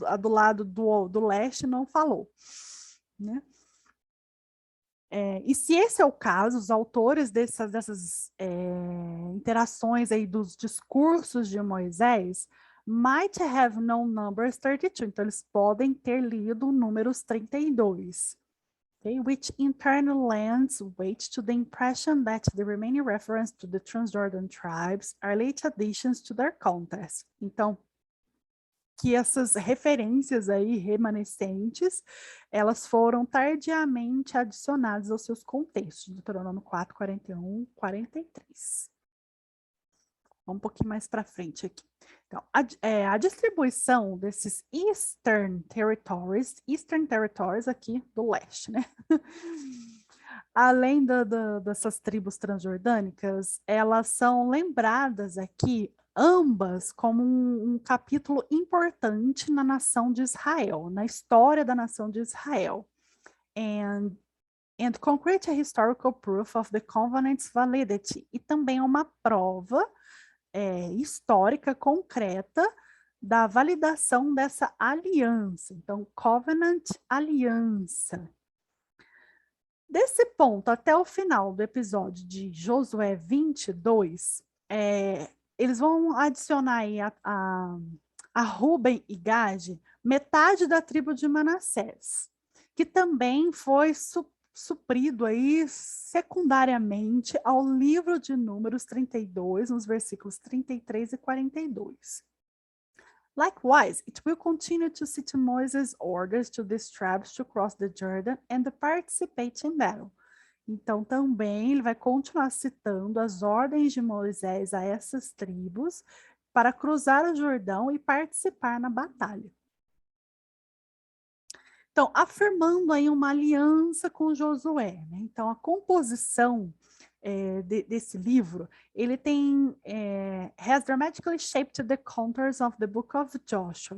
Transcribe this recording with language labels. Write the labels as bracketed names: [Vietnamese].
[Portuguese] Do lado do leste não falou, né? E se esse é o caso, os autores dessas interações aí dos discursos de Moisés [English] might have known Numbers 32, [Portuguese] então eles podem ter lido Números 32. [English] Okay, which in turn lends weight to the impression that the remaining reference to the Transjordan tribes are late additions to their context. [Portuguese] Então, que essas referências aí remanescentes, elas foram tardiamente adicionadas aos seus contextos, Deuteronômio 4, 41, 43. Vamos um pouquinho mais para frente aqui. Então, a distribuição desses Eastern Territories aqui do leste, né? Além dessas tribos transjordânicas, elas são lembradas aqui, ambas, como um capítulo importante na nação de Israel, na história da nação de Israel. [English] And concrete historical proof of the covenant's validity. [Portuguese] E também uma prova histórica, concreta, da validação dessa aliança. Então, covenant, aliança. Desse ponto até o final do episódio de Josué 22, eles vão adicionar aí a Ruben e Gade, metade da tribo de Manassés, que também foi suprido aí secundariamente ao livro de Números 32, nos versículos 33 e 42. [English] Likewise, it will continue to cite Moses' orders to these tribes to cross the Jordan and participate in battle. [Portuguese] Então, também ele vai continuar citando as ordens de Moisés a essas tribos para cruzar o Jordão e participar na batalha. Então, afirmando aí uma aliança com Josué, né? Então, a composição desse livro, ele tem [English] has dramatically shaped the contours of the book of Joshua.